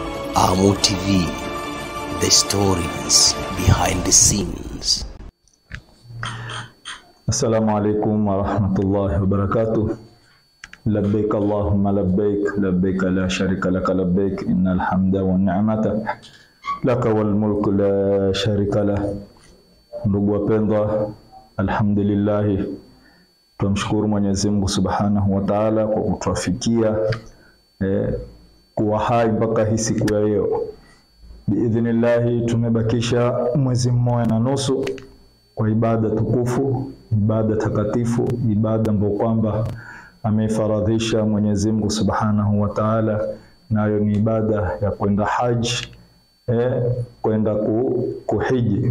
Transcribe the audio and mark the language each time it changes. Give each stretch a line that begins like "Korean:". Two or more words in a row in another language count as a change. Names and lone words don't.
English: Amu TV, the stories behind the scenes.
Arabic: السلام عليكم ورحمة الله وبركاته. لبيك اللهم لبيك لبيك لا شريك لك لبيك إن الحمد والنعمة لك والملك لا شريك لك.
Swahili: Ndugu wapendwa, alhamdulillah, tumshukuru Mwenyezi Mungu
Arabic: سبحانه وتعالى
Swahili: kwa kutuafikia kuwa hai mpaka hii siku ya leo. Biidhnillah tumebakisha mwezi mmoja na nusu kwa ibada tukufu, ibada takatifu, ibada ambayo kwamba amefaradhisha Mwenyezi Mungu
Arabic: سبحانه وتعالى,
Swahili: nayo ni ibada ya kwenda haji, kwenda kuhiji.